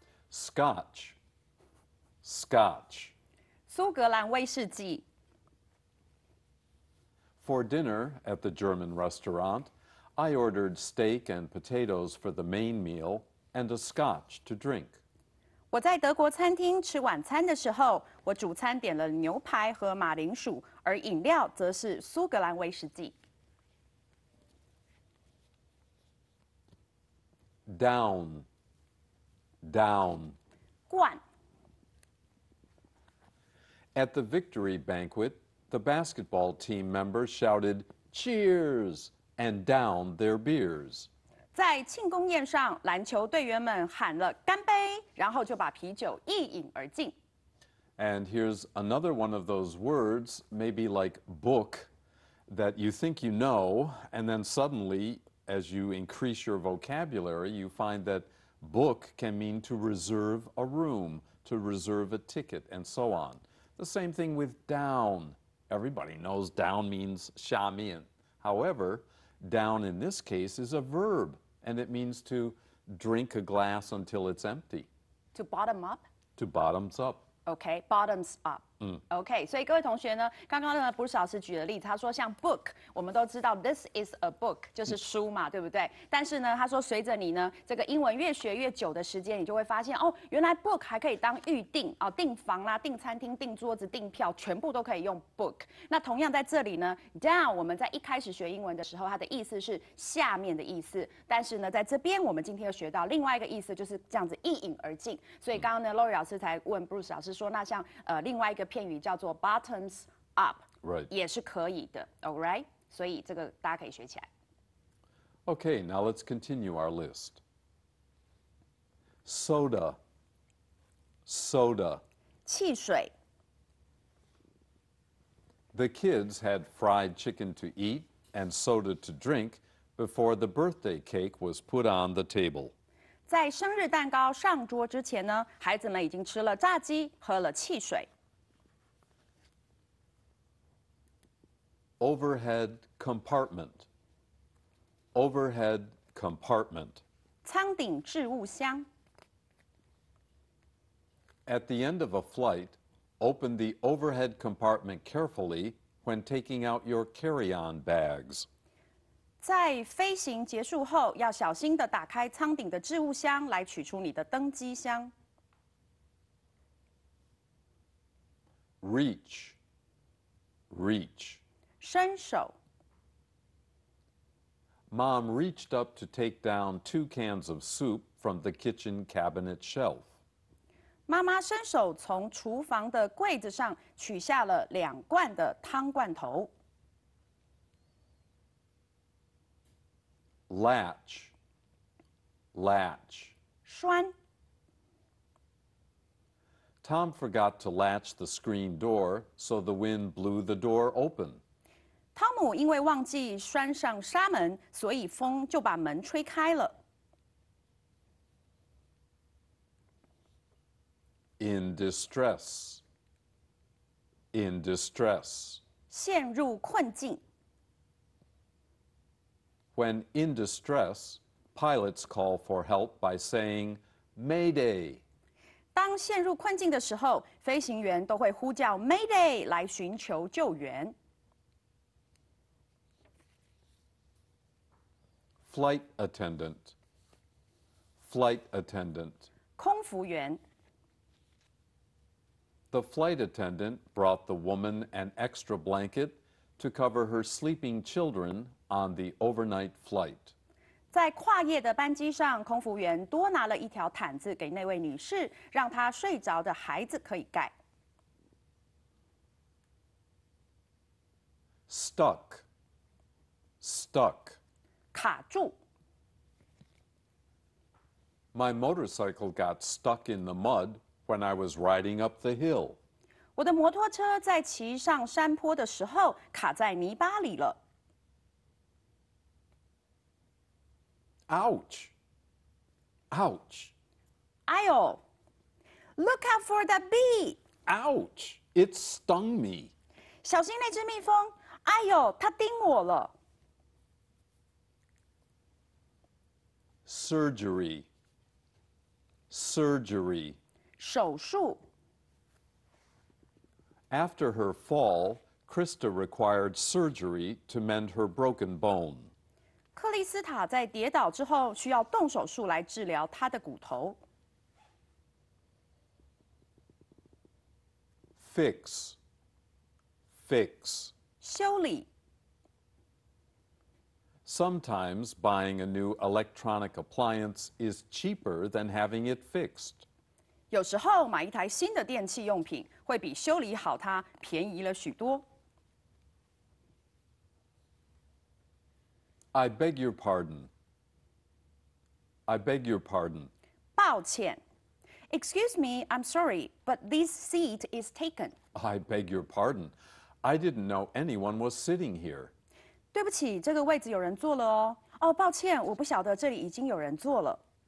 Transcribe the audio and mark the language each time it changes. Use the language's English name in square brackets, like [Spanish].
[English] Scotch. Scotch. [Chinese] 苏格兰威士忌。 [English] For dinner at the German restaurant, I ordered steak and potatoes for the main meal and a scotch to drink. [Chinese] 我在德国餐厅吃晚餐的时候，我主餐点了牛排和马铃薯，而饮料则是苏格兰威士忌。 [English] Down. Down. [Chinese] 灌。 [English] At the victory banquet, the basketball team members shouted, "Cheers!" and downed their beers. [Chinese] 在庆功宴上，篮球队员们喊了干杯，然后就把啤酒一饮而尽。 [English] And here's another one of those words, maybe like book, that you think you know, and then suddenly, as you increase your vocabulary, you find that book can mean to reserve a room, to reserve a ticket, and so on. The same thing with down. Everybody knows down means [Chinese] 下面. [English] However, down in this case is a verb, and it means to drink a glass until it's empty. To bottom up. To bottoms up. OK, bottoms up. [Chinese] OK， 所以各位同学呢，刚刚呢，Bruce 老师举的例子，他说像 book， 我们都知道 [English] this is a book [Chinese] 就是书嘛，对不对？但是呢，他说随着你呢这个英文越学越久的时间，你就会发现哦，原来 book 还可以当预订哦，订房啦、订餐厅、订桌子、订票，全部都可以用 book。那同样在这里呢 ，down 我们在一开始学英文的时候，它的意思是下面的意思，但是呢，在这边我们今天又学到另外一个意思，就是这样子一饮而尽。所以刚刚呢，Lori 老师才问 Bruce 老师说，那像另外一个片语叫做 [English] bottoms up， Right. [Chinese] 也是可以的 ， [English] all right？ [Chinese] 所以这个大家可以学起来。 [English] Okay, now let's continue our list. Soda. Soda. [Chinese] 汽水。 [English] The kids had fried chicken to eat and soda to drink before the birthday cake was put on the table. [Chinese] 在生日蛋糕上桌之前呢，孩子们已经吃了炸鸡，喝了汽水。 [English] Overhead compartment. Overhead compartment. [Chinese] 舱顶置物箱。 [English] At the end of a flight, open the overhead compartment carefully when taking out your carry-on bags. [Chinese] 在飞行结束后，要小心地打开舱顶的置物箱，来取出你的登机箱。 [English] Reach. Reach. [Chinese] 伸手。 [English] Mom reached up to take down 2 cans of soup from the kitchen cabinet shelf. [Chinese] 妈妈伸手从厨房的柜子上取下了2罐的汤罐头。 [English] Latch. Latch. [Chinese] 栓。 [English] Tom forgot to latch the screen door, so the wind blew the door open. [Chinese] 汤姆因为忘记拴上纱门，所以风就把门吹开了。 [English] In distress. In distress. [Chinese] 陷入困境。 [English] When in distress, pilots call for help by saying, Mayday. [Chinese] 当陷入困境的时候，飞行员都会呼叫 Mayday 来寻求救援。 [English] Flight attendant. Flight attendant. [Chinese] 空服员。 [English] The flight attendant brought the woman an extra blanket to cover her sleeping children on the overnight flight. [Chinese] 在跨夜的班机上，空服员多拿了一条毯子给那位女士，让她睡着的孩子可以盖。 [English] Stuck. Stuck. [Chinese] 卡住。 [English] My motorcycle got stuck in the mud when I was riding up the hill. [Chinese] 我的摩托车在骑上山坡的时候卡在泥巴里了。 [English] Ouch. Ouch. [Chinese] 哎呦 [English] ，Look out for that bee！ Ouch. It stung me. [Chinese] 小心那只蜜蜂！哎呦，它叮我了。 [English] Surgery. Surgery. [Chinese] 手术。 [English] After her fall, Krista required surgery to mend her broken bone. [Chinese] 克里斯塔在跌倒之后需要动手术来治疗她的骨头。 [English] Fix. Fix. [Chinese] 修理。 [English] Sometimes buying a new electronic appliance is cheaper than having it fixed. [Chinese] 有时候买一台新的电器用品会比修理好它便宜了许多。 [English] I beg your pardon. I beg your pardon. [Chinese] 抱歉 [English] ，Excuse me, I'm sorry, but this seat is taken. I beg your pardon. I didn't know anyone was sitting here. [Chinese] 对不起，这个位置有人坐了哦。哦，抱歉，我不晓得这里已经有人坐了。